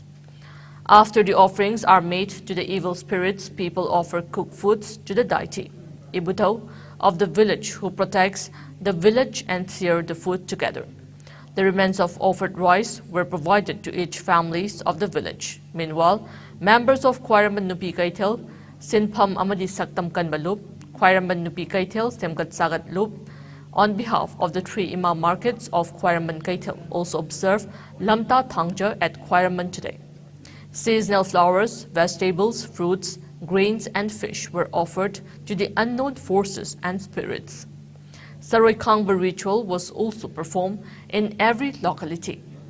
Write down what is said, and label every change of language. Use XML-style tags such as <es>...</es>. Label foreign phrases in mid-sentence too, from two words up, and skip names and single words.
<en>After the offerings are made to the evil spirits, people offer cooked foods to the deity, Ibuto, of the village, who protects the village, and share the food together. The remains of offered rice were provided to each families of the village. Meanwhile, members of Khwairaman Nupi Kaithel, Sinpham Amadi Saktam Kanbalup, Khwairaman Nupi Kaithel, Semgat Sagat Lup, on behalf of the three Imam markets of Khwairaman Kaithel, also observe Lamta Thangja at Khwairaman today. Seasonal flowers, vegetables, fruits, grains and fish were offered to the unknown forces and spirits. Saroi Khangba ritual was also performed in every locality.</en>